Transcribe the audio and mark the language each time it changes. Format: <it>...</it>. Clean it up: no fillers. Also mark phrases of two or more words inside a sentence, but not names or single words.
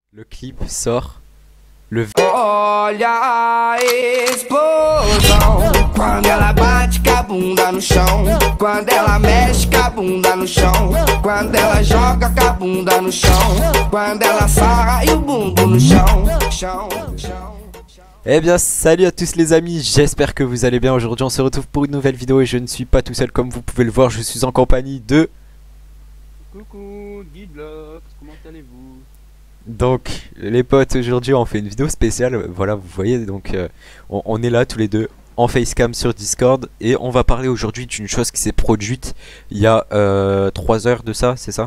<fr>Le clip sort le</fr> <pt>Olha a explosão quando ela bate com a bunda no chão, quando ela mexe com a bunda no chão, quando ela joga com a bunda no chão, quando ela sarra e o bumbum no chão, chão, chão.</pt> <fr>Eh bien salut à tous les amis, j'espère que vous allez bien. Aujourd'hui on se retrouve pour une nouvelle vidéo et je ne suis pas tout seul comme vous pouvez le voir, je suis en compagnie de... Coucou, Guidlox, comment allez-vous? Donc les potes, aujourd'hui on fait une vidéo spéciale, voilà vous voyez donc on est là tous les deux en facecam sur Discord et on va parler aujourd'hui d'une chose qui s'est produite il y a 3 heures de ça, c'est ça?</fr>